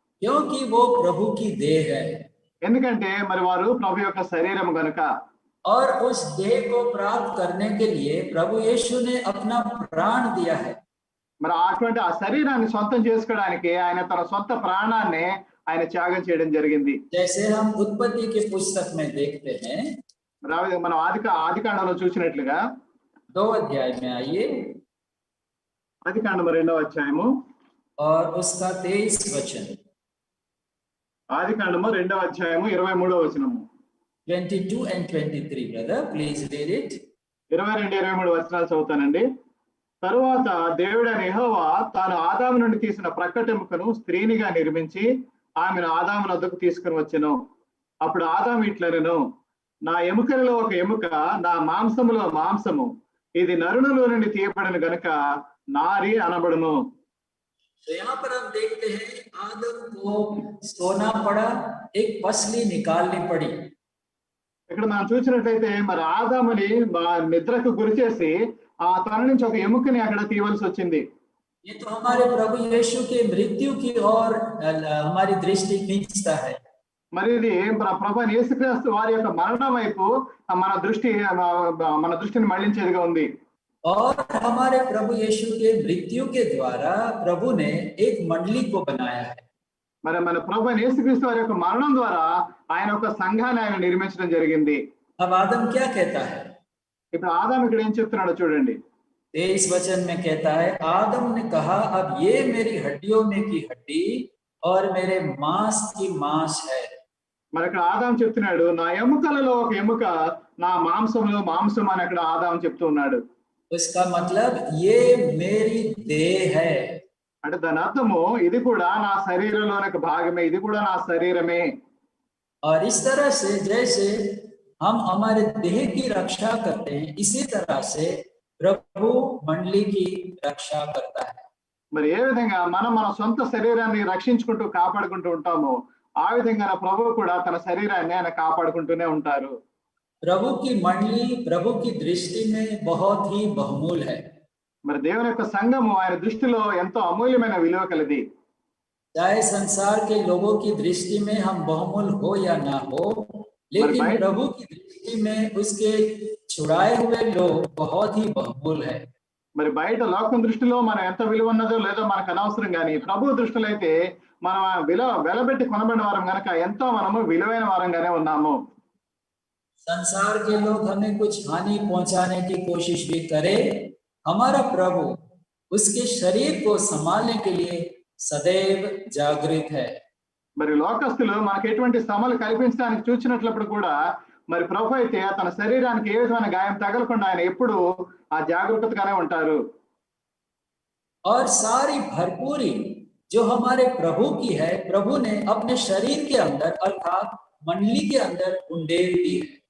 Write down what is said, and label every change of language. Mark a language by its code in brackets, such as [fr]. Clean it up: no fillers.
[hi] क्योंकि वो प्रभु की देह है। [te] ఎందుకంటే మరి వారు ప్రభు యొక్క శరీరం గనుక. [hi] और उस देह को प्राप्त करने के लिए प्रभु यीशु ने अपना प्राण दिया है। [te] మరి అటువంటి ఆ శరీరాన్ని సొంతం చేసుకోవడానికి ఆయన తన సొంత ప్రాణాన్ని ఆయన త్యాగం చేయడం జరిగింది. [hi] जैसे हम उत्पत्ति के पुस्तक में देखते हैं, [te] మనం ఆదికాండంలో చూసినట్లుగా [hi] 2 अध्याय में आइए [te] ఆదికాండం 2వ అధ్యాయము [hi] और उसका 23 वचन। [te] ఆదికాండము 2వ అధ్యాయము 23వ వచనము. [en] 22 and 23 brother please read it. [te] 22-23 వచనాలు చదువుతానండి. తరువాత దేవుడైన యెహోవా తాను ఆదాము నుండి తీసిన ప్రక్కటెముకను స్త్రీనిగా నిర్మించి ఆమెను ఆదాము వద్దకు తీసుకుని వచ్చెను. అప్పుడు ఆదాము ఇట్లనెను, నా ఎముకలలో ఒక ఎముక, నా మాంసములో మాంసము, ఇది నరునిలో నుండి తీయబడిన గనుక నారి అనబడును. [hi] तो यहाँ पर हम देखते हैं आदम को सोना पड़ा, एक पसली निकालनी पड़ी। [te] ఇక్కడ మనం చూసినట్లయితే మరి ఆదాముని నిద్రకు గురి చేసి తన నుంచి ఒక ఎముకని అక్కడ తీయవలసి వచ్చింది. [hi] ये तो हमारे प्रभु यीशु के मृत्यु की ओर हमारी दृष्टि खींचता है। [te] మరి ఇది ప్రభు యేసుక్రీస్తు వారి యొక్క మరణం వైపు మన దృష్టిని మళ్లించేదిగా ఉంది. [hi] और हमारे प्रभु यीशु के मृत्यु के द्वारा प्रभु ने एक मंडली को बनाया है। [te] మరి మన ప్రభు యేసుక్రీస్తు వారి యొక్క మరణం ద్వారా ఆయన ఒక సంఘాన్ని ఆయన నిర్మించడం జరిగింది. [hi] अब आदम क्या कहता है? [te] ఇప్పుడు ఆదాము ఇక్కడ ఏం చెప్తున్నాడో చూడండి. [hi] 23 वचन में कहता है, आदम ने कहा अब ये मेरी हड्डियों में की हड्डी और मेरे मांस की मांस है। [te] మరి ఇక్కడ ఆదాము చెప్తున్నాడు, నా ఎముకలలో ఒక ఎముక, నా మాంసంలో మాంసం అని అక్కడ ఆదాము చెప్తూ ఉన్నాడు. [hi] उसका मतलब ये मेरी देह है। [te] అంటే దాని అర్థము ఇది కూడా నా శరీరంలోని ఒక భాగమే, ఇది కూడా నా శరీరమే. [hi] और इस तरह से जैसे हम हमारे देह की रक्षा करते हैं इसी तरह से प्रभु मंडली की रक्षा करता है। [te] మరి ఏ విధంగా మనం మన సొంత శరీరాన్ని రక్షించుకుంటూ కాపాడుకుంటూ ఉంటామో ఆ విధంగా ప్రభు కూడా తన శరీరాన్ని ఆయన కాపాడుకుంటూనే ఉంటారు. [hi] प्रभु की मंडली प्रभु की दृष्टि में बहुत ही बहुमूल है। [te] మరి దేవుని యొక్క సంఘము ఆయన దృష్టిలో ఎంతో అమూల్యమైన విలువ కలది. [hi] चाहे संसार के लोगों की दृष्टि में हम बहुमूल हो या ना हो, लेकिन प्रभु की दृष्टि में उसके छुड़ाए हुए लोग बहुत ही बहुमूल है। [te] మరి బయట లోకం దృష్టిలో మనం ఎంత విలువ ఉన్నదో లేదో మనకు అనవసరం, కానీ ప్రభు దృష్టిలో అయితే మనం వెలబెట్టి కొనబడిన వారం కనుక ఎంతో మనము విలువైన వారంగానే ఉన్నాము. [hi] संसार के लोग हमें कुछ हानि पहुंचाने की कोशिश भी करे, हमारा प्रभु उसके शरीर को संभालने के लिए सदैव जागृत है। [te] మరి లోకస్తులు మనకు ఎటువంటి శ్రమలు కల్పించడానికి చూసినట్లప్పుడు కూడా మరి ప్రభు అయితే తన శరీరానికి ఏ విధమైన గాయం తగలకుండా ఆయన ఎప్పుడు ఆ జాగరూకతగానే ఉంటారు. [hi] और सारी भरपूरी जो हमारे प्रभु की है, प्रभु ने अपने शरीर के अंदर अर्थात मंडली के अंदर उंडेल दी है.